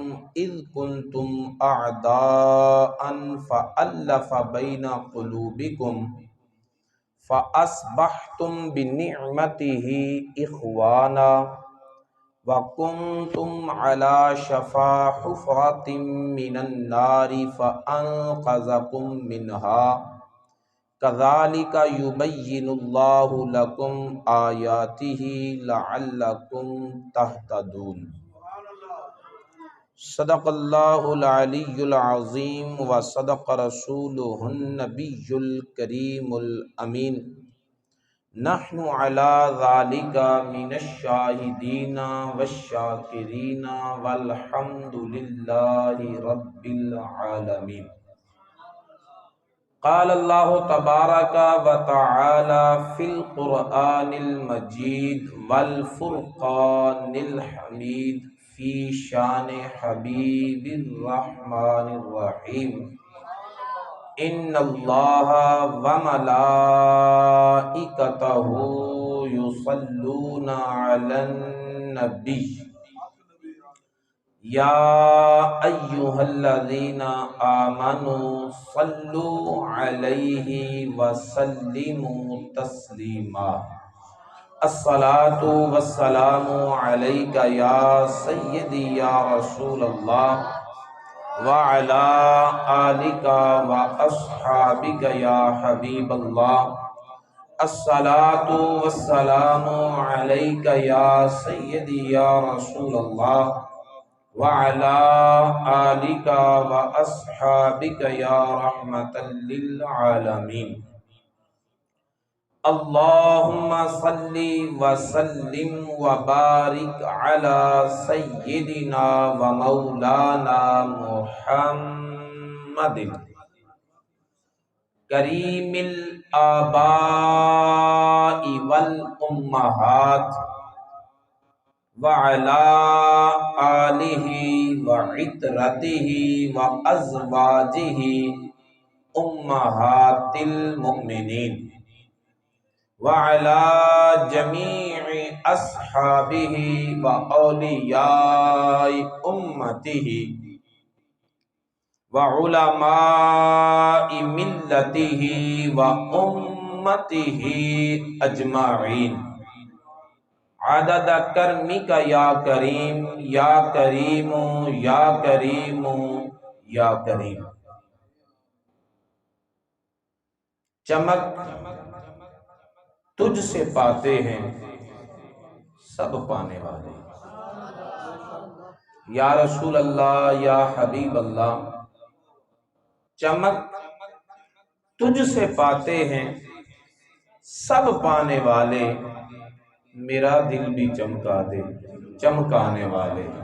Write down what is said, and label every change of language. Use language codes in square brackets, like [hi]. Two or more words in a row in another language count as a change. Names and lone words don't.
[ar] إذ كنتم أعداء فألف بين قلوبكم فأصبحتم بنعمته إخوانا وكنتم على شفا حفرة من النار فأنقذكم منها كذلك يبين الله لكم آياته لعلكم تهتدون. صدق الله العلي العظيم وصدق رسوله النبي الكريم الأمين. نحن على ذلك من الشاهدين والشاكرين والحمد لله رب العالمين. قال الله تبارك وتعالى في القرآن المجيد والفرقان الحميد في شأن حبيب الرحمن الرحيم. إن الله وملائكته يصلون على النبي. يا أيها الذين آمنوا صلوا عليه وسلموا تسليما. الصلاة والسلام عليك يا سيدي يا رسول الله وعلى آلك وأصحابك يا حبيب الله. الصلاة والسلام عليك يا سيدي يا رسول الله وعلى آلك وأصحابك يا رحمة للعالمين. اللهم صل وسلم وبارك على سيدنا ومولانا محمد كريم الآباء والأمهات وعلى آله وعترته وأزواجه أمهات المؤمنين وعلى جميع أصحابه وأولياء أمته وعلماء ملته وأمته أجمعين عدد كرمك يا كريم يا كريم يا كريم يا كريم. [ur] چمک تجھ سے پاتے ہیں سب پانے والے. [ar] يا رسول الله يا حبيب الله, [ur] چمک تجھ سے پاتے ہیں سب پانے والے، میرا دل بھی چمکا دے چمکانے والے.